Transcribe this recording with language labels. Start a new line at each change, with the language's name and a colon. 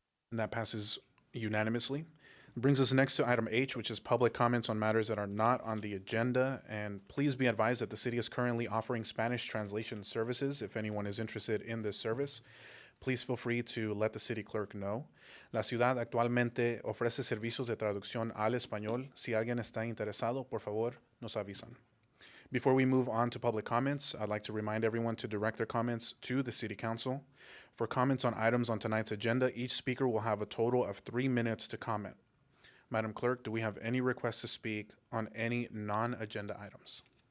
English: And that passes unanimously. Brings us next to item H, which is public comments on matters that are not on the agenda. And please be advised that the city is currently offering Spanish translation services. If anyone is interested in this service, please feel free to let the city clerk know.
Spanish: La ciudad actualmente ofrece servicios de traducción al español. Si alguien está interesado, por favor, nos avisan.
English: Before we move on to public comments, I'd like to remind everyone to direct their comments to the City Council. For comments on items on tonight's agenda, each speaker will have a total of 3 minutes to comment. Madam Clerk, do we have any requests to speak on any non-agenda items?